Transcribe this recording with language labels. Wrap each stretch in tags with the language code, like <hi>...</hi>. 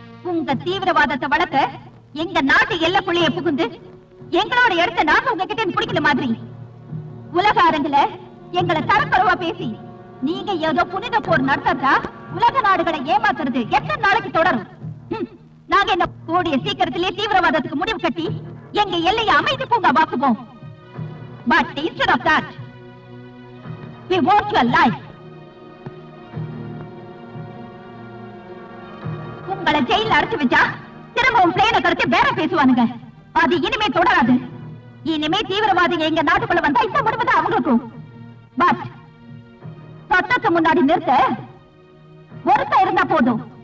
<ta>உங்க தீவிரவாதத்தை வளர்க்க எங்க நாட்டு எல்லைக்குள்ளேயே புகுந்து எங்களோட இடத்தை நாங்க உங்ககிட்ட பிடிக்கிற மாதிரி உலக அரங்குல எங்களை தரக்குறைவா பேசி நீங்க ஏதோ புனித போர் நடத்தா உலக நாடுகளை ஏமாத்துறது எத்தனை நாளைக்கு தொடரும்? நாங்க என்ன கூடிய சீக்கிரத்திலே தீவிரவாதத்துக்கு முடிவு கட்டி எங்க எல்லையை அமைதி பூங்கா வாக்குவோம்.</ta> <en>But instead of that, we want your life.</en> <ta>உங்களை ஜெயில அடைச்சு வச்சா திரும்பவும் பிளேனை கடத்தி வேற பேசுவானுங்க. அது இனிமே தொடராது. இனிமே தீவிரவாதிங்க எங்க நாட்டுக்குள்ள வந்தா இந்த முடிவுதான் அவங்களுக்கும். பட் சட்டத்தை முன்னாடி நிறுத்த ஒருத்தர் இருந்தா போதும்.</ta>